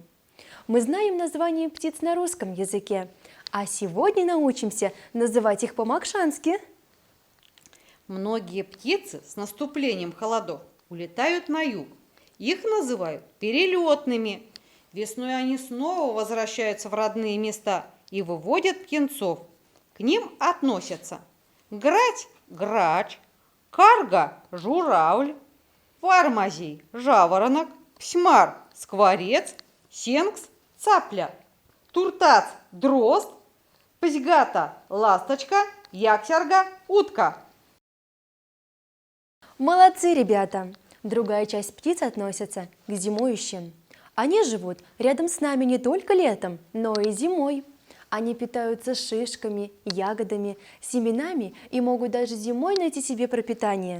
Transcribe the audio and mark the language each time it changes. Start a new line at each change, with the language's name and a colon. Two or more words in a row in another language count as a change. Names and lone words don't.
Russian: Мы знаем названия птиц на русском языке, а сегодня научимся называть их по-макшански. Многие птицы с наступлением холодов улетают на юг. Их называют перелетными. Весной они снова возвращаются в родные места и выводят птенцов. К ним относятся грать – грач, карга – журавль, вармазей – жаворонок, псьмар – скворец, сенкс – цапля, туртац – дрозд, пзьгата – ласточка, яксярга – утка. Молодцы, ребята! Другая часть птиц относится к зимующим. Они живут рядом с нами не только летом, но и зимой. Они питаются шишками, ягодами, семенами и могут даже зимой найти себе пропитание.